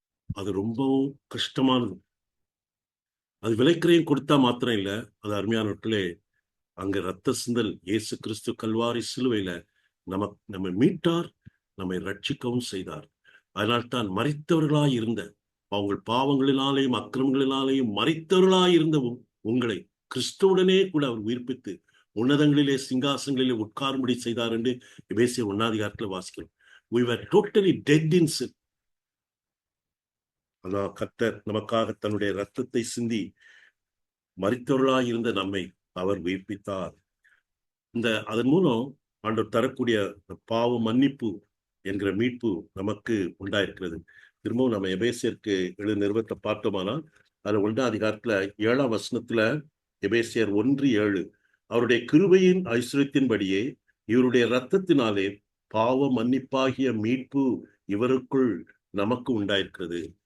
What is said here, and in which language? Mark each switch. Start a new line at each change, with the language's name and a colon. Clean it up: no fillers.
Tamil: அது ரொம்பவும் கஷ்டமானது. அது விலைக்கிரயம் கொடுத்தா மாத்திரம் இல்ல, அது அருமையானவர்களே, அங்க ரத்த சிந்தல், இயேசு கிறிஸ்து கல்வாரி சிலுவையில நம்மை மீட்டார், நம்மை ரட்சிக்கவும் செய்தார். அதனால்தான் மரித்தவர்களாய் இருந்த, உங்கள் பாவங்களினாலேயும் அக்கிரமங்களினாலேயும் மரித்தவர்களாய் இருந்த உங்களை கிறிஸ்துவுடனே கூட அவர் உயிர்ப்பித்து உன்னதங்களிலே சிங்காசனங்களிலே உட்காரும்படி செய்தார் என்று எபேசியர் 1 வாசிக்கிறோம்.
English: We were totally dead in sin.
Tamil: ஆனால் கர்த்தர் நமக்காக தன்னுடைய ரத்தத்தை சிந்தி மரித்தவர்களாய் இருந்த நம்மை அவர் உயிர்ப்பித்தார். அதன் மூலம் ஆண்டவர் தரக்கூடிய பாவ மன்னிப்பு என்கிற மீட்பு நமக்கு உண்டாயிருக்கிறது. திரும்பவும் நம்ம எபேசியருக்கு எழுதின நிருபத்தை பார்த்தோமானால், அது 1 அதிகாரத்துல 7 எபேசியர் 1:7, அவருடைய கிருபையின் ஐஸ்வரியத்தின்படியே இவருடைய இரத்தத்தினாலே பாவ மன்னிப்பாகிய மீட்பு இவருக்குள் நமக்கு உண்டாயிருக்கிறது.